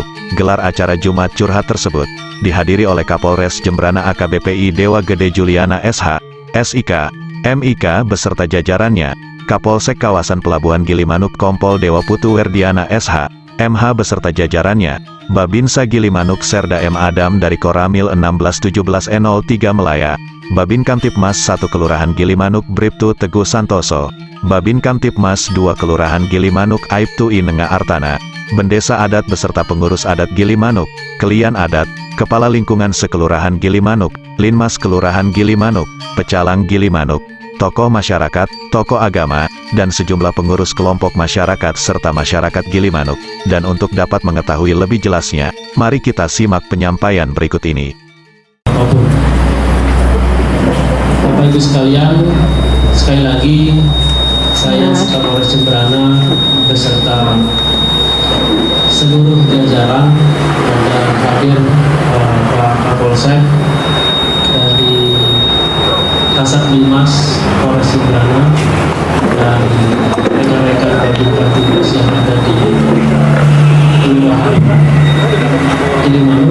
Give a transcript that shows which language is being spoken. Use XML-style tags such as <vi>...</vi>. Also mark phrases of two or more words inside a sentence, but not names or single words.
<id>Gelar acara Jumat Curhat tersebut, dihadiri oleh Kapolres Jembrana AKBPI Dewa Gede Juliana SH, SIK, MIK beserta jajarannya, Kapolsek Kawasan Pelabuhan Gilimanuk Kompol Dewa Putu Werdiana SH, MH beserta jajarannya, Babinsa Gilimanuk Serda M. Adam dari Koramil 161703 Melaya, Babin Kamtipmas 1 Kelurahan Gilimanuk Bribtu Teguh Santoso, Babin Kamtipmas 2 Kelurahan Gilimanuk Aibtu Inenga Artana, Bendesa Adat beserta pengurus adat Gilimanuk, Kelian Adat, Kepala Lingkungan Sekelurahan Gilimanuk, Linmas Kelurahan Gilimanuk, Pecalang Gilimanuk, tokoh masyarakat, tokoh agama, dan sejumlah pengurus kelompok masyarakat serta masyarakat Gilimanuk. Dan untuk dapat mengetahui lebih jelasnya, mari kita simak penyampaian berikut ini. Bapak Ibu sekalian, sekali lagi saya Kapolres Jembrana beserta seluruh jajaran dan hadir Pak Kapolsek dari Kasat Bimas Polres Jembrana dan rekan-rekan Babin Kamtipmas yang ada di Kelurahan Gilimanuk.</id>